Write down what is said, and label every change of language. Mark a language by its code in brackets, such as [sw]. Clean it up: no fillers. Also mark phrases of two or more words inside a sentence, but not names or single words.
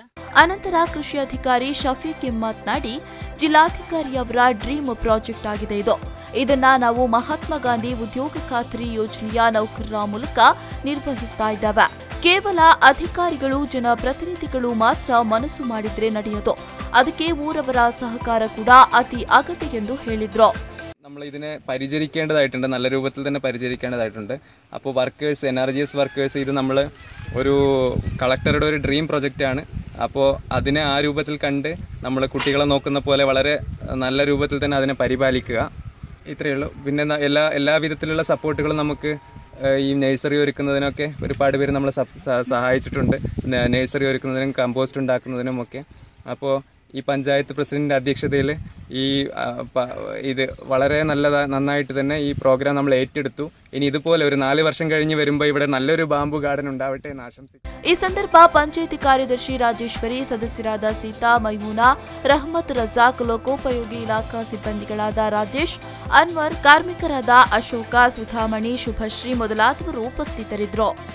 [kn] ಅನಂತರ ಕೃಷಿ ಅಧಿಕಾರಿ ಶಫೀಕ್ ಎಂ ಮಾತನಾಡಿ, ಜಿಲ್ಲಾಧಿಕಾರಿಯವರ [en] dream project [kn] ಆಗಿದೆ ಇದು. ಇದನ್ನ ನಾವು ಮಹಾತ್ಮ ಗಾಂಧಿ ಉದ್ಯೋಗ ಖಾತ್ರಿ ಯೋಜನೆಯ ನೌಕರರ ಮೂಲಕ ನಿರ್ವಹಿಸ್ತಾ ಇದ್ದೇವೆ. ಕೇವಲ ಅಧಿಕಾರಿಗಳು, ಜನಪ್ರತಿನಿಧಿಗಳು ಮಾತ್ರ ಮನಸ್ಸು ಮಾಡಿದ್ರೆ ನಡೆಯೋದು. ಅದಕ್ಕೆ ಊರವರ ಸಹಕಾರ ಕೂಡ ಅತಿ ಅಗತ್ಯ ಎಂದು ಹೇಳಿದ್ರು. [ml] നമ്മൾ ഇതിനെ പരിചരിക്കേണ്ടതായിട്ടുണ്ട്, നല്ല രൂപത്തിൽ തന്നെ പരിചരിക്കേണ്ടതായിട്ടുണ്ട്. അപ്പോൾ വർക്കേഴ്സ്, NRGS വർക്കേഴ്സ്, ഇത് നമ്മൾ ഒരു കളക്ടറുടെ ഒരു ഡ്രീം പ്രൊജക്റ്റാണ്. അപ്പോൾ അതിനെ ആ രൂപത്തിൽ കണ്ട് നമ്മൾ കുട്ടികളെ നോക്കുന്ന പോലെ വളരെ നല്ല രൂപത്തിൽ തന്നെ അതിനെ പരിപാലിക്കുക, ഇത്രയേ ഉള്ളൂ. പിന്നെ എല്ലാ വിധത്തിലുള്ള സപ്പോർട്ടുകളും നമുക്ക് ഈ നഴ്സറി ഒരുക്കുന്നതിനൊക്കെ ഒരുപാട് പേര് നമ്മളെ സഹായിച്ചിട്ടുണ്ട്. നഴ്സറി ഒരുക്കുന്നതിനും കമ്പോസ്റ്റ് ഉണ്ടാക്കുന്നതിനും ഒക്കെ. അപ്പോൾ ഈ പഞ്ചായത്ത് പ്രസിഡന്റിൻ്റെ അധ്യക്ഷതയിൽ ഇത് വളരെ നന്നായിട്ട് തന്നെ ഈ പ്രോഗ്രാം നമ്മൾ ഏറ്റെടുത്തു. ഇനി ഇതുപോലെ ഒരു 4 വർഷം കഴിഞ്ഞ് വരുമ്പോൾ ഇവിടെ നല്ലൊരു [en] bamboo garden [ml] ഉണ്ടാവട്ടെ എന്ന് ആശംസിക്കുന്നു. [kn] ಈ ಸಂದರ್ಭ ಪಂಚಾಯಿತಿ ಕಾರ್ಯದರ್ಶಿ ರಾಜೇಶ್ವರಿ, ಸದಸ್ಯರಾದ ಸೀತಾ, ಮೈಮೂನಾ, ರಹಮತ್ ರಜಾಕ್, ಲೋಕೋಪಯೋಗಿ ಇಲಾಖಾ ಸಿಬ್ಬಂದಿಗಳಾದ ರಾಜೇಶ್, ಅನ್ವರ್, ಕಾರ್ಮಿಕರಾದ ಅಶೋಕ, ಸುಧಾಮಣಿ, ಶುಭಶ್ರೀ ಮೊದಲಾದವರು ಉಪಸ್ಥಿತರಿದ್ದರು.